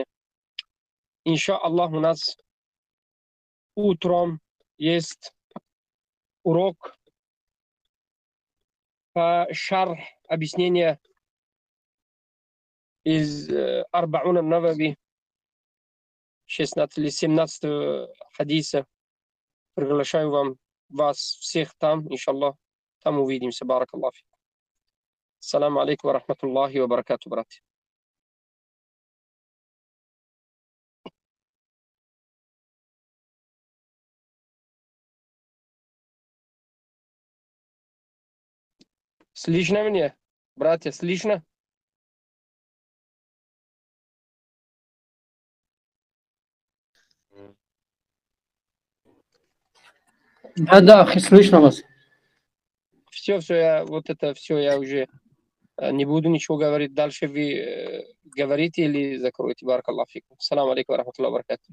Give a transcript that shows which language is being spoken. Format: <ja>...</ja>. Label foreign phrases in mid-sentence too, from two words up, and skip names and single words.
<ru>Иншаллах, у нас утром есть урок по шарх, объяснение из Арбауна Навави, 16 или 17 хадиса. Приглашаю вас всех там, иншаллах. Там увидимся.</ru> <ar>بارك الله فيكم. السلام عليكم ورحمة الله وبركاته,</ar> <ru>братья. Слышно меня, братья, слышно? Да, слышно вас. Все, я вот это все я уже не буду ничего говорить. Дальше вы говорите или закроете.</ru> <ar>بارك الله فيكم. السلام عليكم ورحمة الله وبركاته.</ar>